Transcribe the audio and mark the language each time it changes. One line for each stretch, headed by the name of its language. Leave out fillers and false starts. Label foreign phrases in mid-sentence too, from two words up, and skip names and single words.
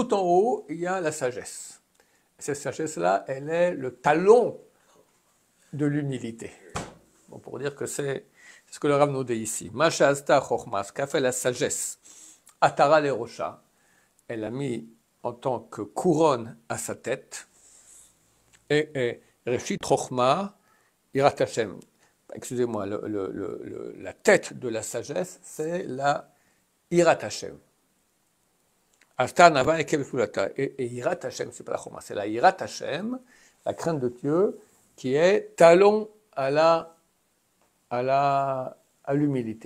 French: Tout en haut, il y a la sagesse. Et cette sagesse-là, elle est le talon de l'humilité. Bon, pour dire que c'est ce que le Rav nous dit ici.
Hebrew: מה שעשתה חכמה,
French: ce qu'a fait la sagesse,
Hebrew: עטרה לראשה,
French: elle a mis en tant que couronne à sa tête, et
Hebrew: ראשית חכמה יראת השם.
French: Excusez-moi, la tête de la sagesse, c'est la
Hebrew: יראת השם. עשתה ענוה עקב לסולתה.
French: Et
Hebrew: יראת השם,
French: c'est pas la chokhma, c'est la
Hebrew: יראת השם,
French: la crainte de Dieu, qui est talon à l'humilité.